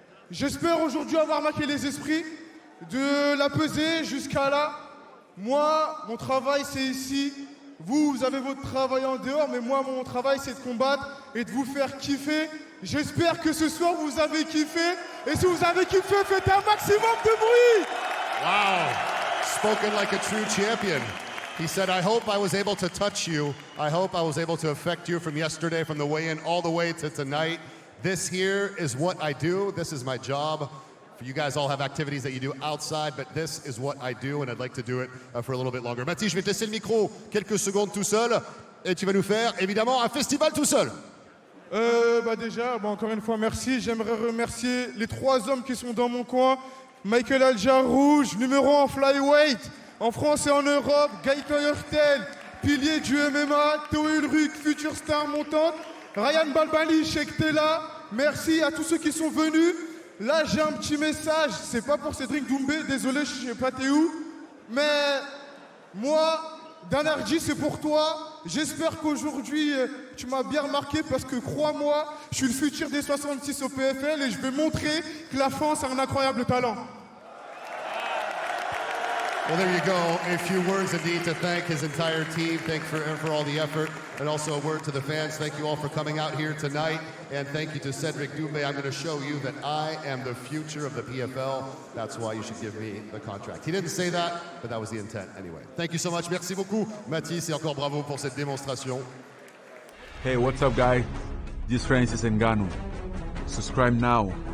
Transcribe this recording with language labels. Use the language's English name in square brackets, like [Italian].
[French] J'espère aujourd'hui avoir marqué les esprits de la pesée jusqu'à là. Moi, mon travail, c'est ici. Vous avez votre travail en dehors, mais moi, mon travail, c'est de combattre et de vous faire kiffer. J'espère que ce soir, vous avez kiffé. Et si vous avez kiffé, faites un maximum de bruit. [English] Wow, spoken like a true champion. He said, I hope I was able to touch you. I hope I was able to affect you from yesterday, from the weigh-in all the way to tonight. This here is what I do. This is my job. You guys all have activities that you do outside, but this is what I do, and I'd like to do it for a little bit longer. [French] Mathys, je vais te laisser le micro quelques secondes tout seul, et tu vas nous faire, évidemment, un festival tout seul. Déjà, encore une fois, merci. J'aimerais remercier les 3 hommes qui sont dans mon coin. Michael Alja Rouge, numéro 1 flyweight, en France et en Europe. 𝗘𝗨𝗥𝗢𝗣𝗘, pilier du MMA. 𝗘𝗨𝗥𝗢𝗣𝗘, future star montante. Ryan Balbani, 𝗘𝗨𝗥𝗢𝗣𝗘, merci à tous ceux qui sont venus. Là, j'ai un petit message. C'est pas pour 𝗟𝗘𝗥𝗢𝗣𝗘, désolé, je sais pas t'es où. Mais moi, 𝗟𝗘𝗔𝗚𝗨𝗘, c'est pour toi. J'espère qu'aujourd'hui, tu m'as bien remarqué parce que crois-moi, je suis le futur des 66 au PFL et je vais montrer que la France a un incroyable talent. [English] Well, there you go. A few words indeed to thank his entire team. Thank for all the effort. And also a word to the fans. Thank you all for coming out here tonight. And thank you to 𝗟𝗘𝗥𝗢𝗣𝗘. I'm going to show you that I am the future of the PFL. That's why you should give me the contract. He didn't say that, but that was the intent anyway. Thank you so much. [French] Merci beaucoup, Mathys, et encore bravo pour cette démonstration. [English] Hey, what's up, guys? This is Francis Ngannou. Subscribe now.